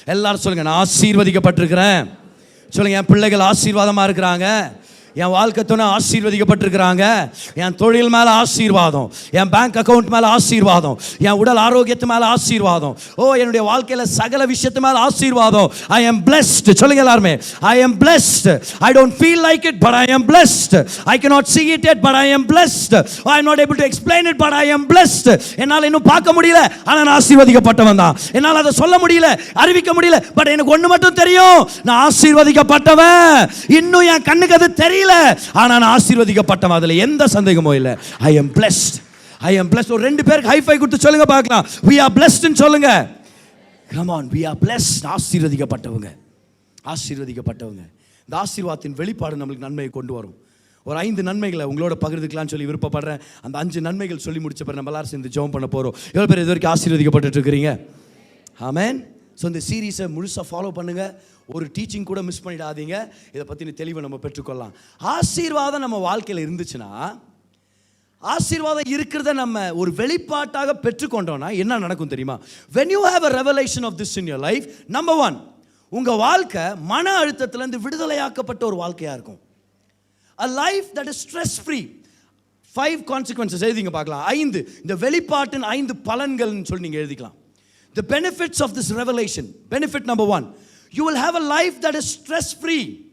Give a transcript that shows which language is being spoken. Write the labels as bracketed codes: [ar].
[ta] எல்லாரும் சொல்லுங்க, நான் ஆசீர்வதிக்கப்பட்டிருக்கிறேன். சொல்லுங்க, என் பிள்ளைகள் ஆசீர்வாதமாக இருக்கிறாங்க, என் வாழ்க்கை துணை ஆசீர்வதிக்கப்பட்டிருக்கிறாங்க, என் தொழில் மேலே ஆசீர்வாதம், என் பேங்க் அக்கௌண்ட் மேலே ஆசீர்வாதம், என் உடல் ஆரோக்கியத்து மேலே ஆசீர்வாதம், என்னுடைய வாழ்க்கையில் சகல விஷயத்து மேலே ஆசீர்வாதம். [en] I am blessed. [ta] சொல்லுங்க எல்லாருமே, [en] I am blessed. I don't feel like it but I am blessed. I cannot see it yet but I am blessed. I am not able to explain it but I am blessed. [ta] என்னால் இன்னும் பார்க்க முடியல, ஆனால் நான் ஆசீர்வதிக்கப்பட்டவன் தான். என்னால் அதை சொல்ல முடியல, அறிவிக்க முடியல, பட் எனக்கு ஒன்று மட்டும் தெரியும், நான் ஆசீர்வதிக்கப்பட்டவன். இன்னும் என் கண்ணுக்கு அது தெரியல, ஆனா நான் ஆசீர்வதிக்கப்பட்டவன், அதுல எந்த சந்தேகமும் இல்லை. [en] I am blessed, I am blessed. [ta] ஒரு 2 பேருக்கு ஹை ஃபை கொடுத்து சொல்லுங்க பார்க்கலாம், [en] we are blessed [ta] ன்னு சொல்லுங்க. [en] come on, we are blessed. [ta] ஆசீர்வதிக்கப்பட்டவங்க, ஆசீர்வதிக்கப்பட்டவங்க. இந்த ஆசீர்வாதத்தின் வெளிப்பாடு நம்மளுக்கு நன்மையை கொண்டு வரும். ஒரு 5 நன்மைகளை உங்களோட பகிர்ந்துக்கலாம்னு சொல்லி விருப்பப்படுறேன். அந்த 5 நன்மைகள் சொல்லி முடிச்ச பிறகு நம்ம எல்லாரும் சேர்ந்து ஜெபம் பண்ண போறோம். எவ்வளவு பேர் இது வரைக்கும் ஆசீர்வதிக்கப்பட்டு இருக்கிறீங்க? ஆமென். ஸோ இந்த சீரீஸை முழுசாக ஃபாலோ பண்ணுங்கள். ஒரு டீச்சிங் கூட மிஸ் பண்ணிடாதீங்க. இதை பற்றின தெளிவை நம்ம பெற்றுக்கொள்ளலாம். ஆசீர்வாதம் நம்ம வாழ்க்கையில் இருந்துச்சுன்னா, ஆசீர்வாதம் இருக்கிறத நம்ம ஒரு வெளிப்பாட்டாக பெற்றுக்கொண்டோம்னா என்ன நடக்கும் தெரியுமா? [en] when you have a revelation of this in your life, number one, [ta] உங்கள் வாழ்க்கை மன அழுத்தத்திலேருந்து விடுதலையாக்கப்பட்ட ஒரு வாழ்க்கையாக இருக்கும். [en] a life that is stress free. [ta] 5 consequences எழுதிங்க பார்க்கலாம். 5 இந்த வெளிப்பாட்டின் 5 பலன்கள்னு சொல்லி நீங்கள் எழுதிக்கலாம். [en] The benefits of this revelation. Benefit number 1, you will have a life that is stress free.